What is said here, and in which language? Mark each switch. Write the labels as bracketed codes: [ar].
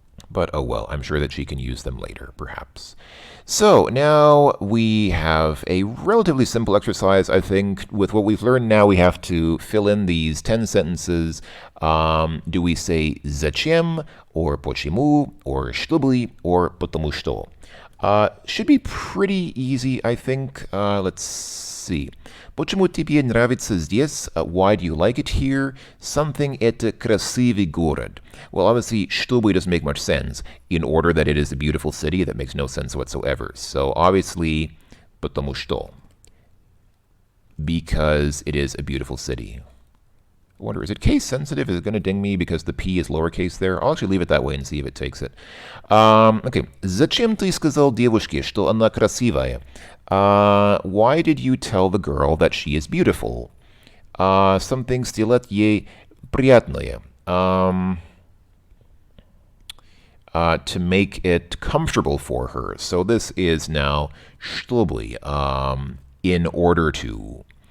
[en] But oh well, I'm sure that she can use them later, perhaps. So now we have a relatively simple exercise, I think. With what we've learned now, we have to fill in these 10 sentences. Do we say зачем, or почему, or чтобы, or потому что? Should be pretty easy, I think. Let's see. [ru] Почему тебе нравится здесь? [en] Why do you like it here? [ru] Something это красивый город. [en] Well, obviously, чтобы doesn't make much sense. In order that it is a beautiful city, that makes no sense whatsoever. So obviously, потому что. Because it is a beautiful city. I wonder, is it case sensitive? Is it going to ding me because the P is lowercase there? I'll actually leave it that way and see if it takes it. Okay. [ru] Зачем ты сказал девушке, что она красивая? [en] Why did you tell the girl that she is beautiful? [ru] Something сделать ей приятное. [en] To make it comfortable for her. So this is now чтобы, in order to.